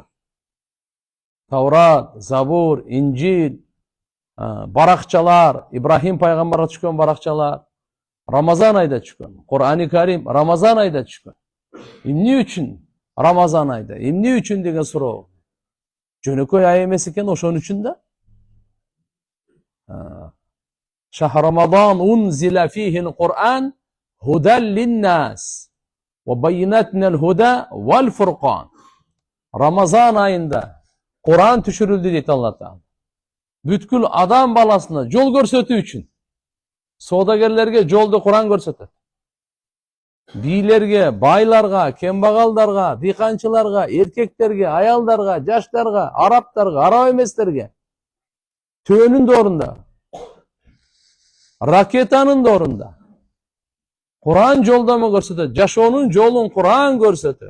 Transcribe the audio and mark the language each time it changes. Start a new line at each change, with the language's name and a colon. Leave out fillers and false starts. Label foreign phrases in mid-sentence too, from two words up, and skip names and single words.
Kyrgyz: Таврат, Забур, Инжил, баракчалар, Ибрахим пайгамбарга түшкөн баракчалар Рамазан айда түшкөн. Кур'ани Карим Рамазан айда түшкөн. Эмне үчүн Рамазан айда? Эмне үчүн деген суроо. Жөнөкөй ай эмес экен, ошон үчүн да.
Arabic: شهر رمضان أنزل فيه القرآن هدى للناس وبينات من الهدى والفرقان.
Kyrgyz: Рамазан айында Кур'ан түшүрүлдү дейт Алла Таала. Бүткүл адам баласына жол көрсөтүү үчүн. Соодагерлерге жолду Кур'ан көрсөтөт. Бийлерге, байларга, кембагалдарга, дыйканчыларга, эркектерге, аялдарга, жаштарга, арабтарга, араб эместерге, төөнүн да орунда, ракетанын да орунда Кур'ан жолдомо көрсөтөт, жашоонун жолун Кур'ан көрсөтөт.